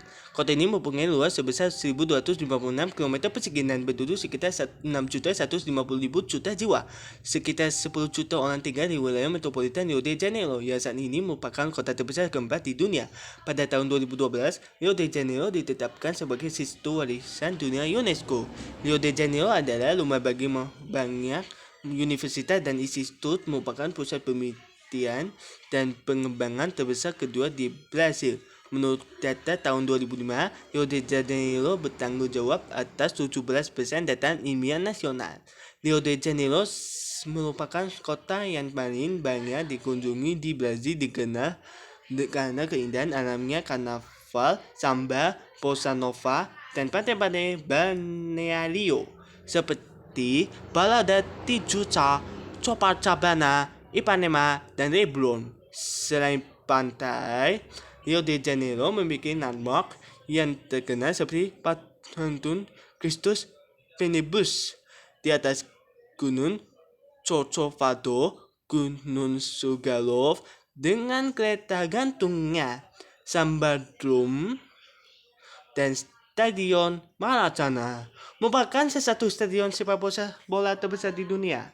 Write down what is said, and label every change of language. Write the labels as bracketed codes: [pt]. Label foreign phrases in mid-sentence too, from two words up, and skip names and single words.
[id] Kota ini mempunyai luas sebesar 1.256 km persegi dan penduduk sekitar 6.150.000 juta jiwa. Sekitar 10 juta orang tinggal di wilayah metropolitan Rio de Janeiro, yang saat ini merupakan kota terbesar keempat di dunia. Pada tahun 2012, Rio de Janeiro ditetapkan sebagai situs warisan dunia UNESCO. Rio de Janeiro adalah rumah bagi banyak universitas dan institut, merupakan pusat penelitian dan pengembangan terbesar kedua di Brasil. Menurut data tahun 2005, Rio de Janeiro bertanggung jawab atas 17% data ilmiah nasional. Rio de Janeiro merupakan kota yang paling banyak dikunjungi di Brasil, dikenal karena keindahan alamnya, karnaval, samba, bossa nova, dan pantai-pantai balneario seperti Balada Tijuca, Copacabana, Ipanema, dan Leblon. Selain pantai, Rio de Janeiro memiliki landmark yang terkenal seperti patung Kristus Penebus di atas Gunung Corcovado, Gunung Sugarloaf dengan kereta gantungnya, Sambadrom, dan Stadion Maradona merupakan salah satu stadion sepak bola terbesar di dunia.